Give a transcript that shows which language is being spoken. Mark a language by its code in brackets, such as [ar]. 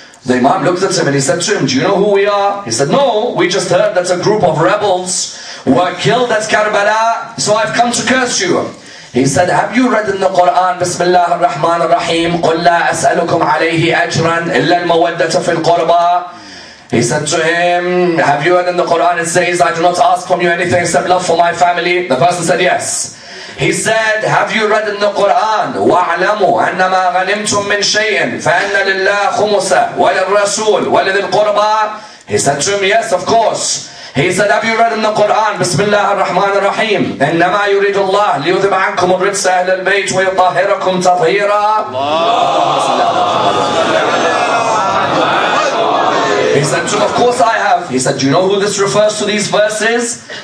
[en] The Imam looked at him and he said to him, "Do you know who we are?" He said, "No, we just heard that a group of rebels were killed at Karbala, so I've come to curse you." He said, "Have you read in the Quran, Bismillah ar-Rahman ar-Rahim, [ar] قُلْ لَا أَسْأَلُكُمْ عَلَيْهِ أَجْرًا إِلَّا الْمَوَدَّةَ فِي الْقُرْبَى." [en] He said to him, "Have you read in the Quran, it says, I do not ask from you anything except love for my family?" The person said, "Yes." He said, "Have you read in the Quran, [ar] وَاعْلَمُوا أَنَّمَا غَنِمْتُم مِّن شَيْءٍ فَأَنَّ لِلَّهِ خُمُسَهُ وَلِلرَّسُولِ وَلِذِي الْقُرْبَى?" [en] He said to him, "Yes, of course." He said, "Have you read in the Quran, Bismillah ar-Rahman ar-Rahim, [ar] إِنَّمَا يُرِيدُ اللَّهُ لِيُذْهِبَ عَنكُمُ الرِّجْسَ أَهْلَ الْبَيْتِ وَيُطَهِّرَكُمْ تَطْهِيرًا." [en] He said to him, "Of course I have." He said, "Do you know who this refers to, these verses?"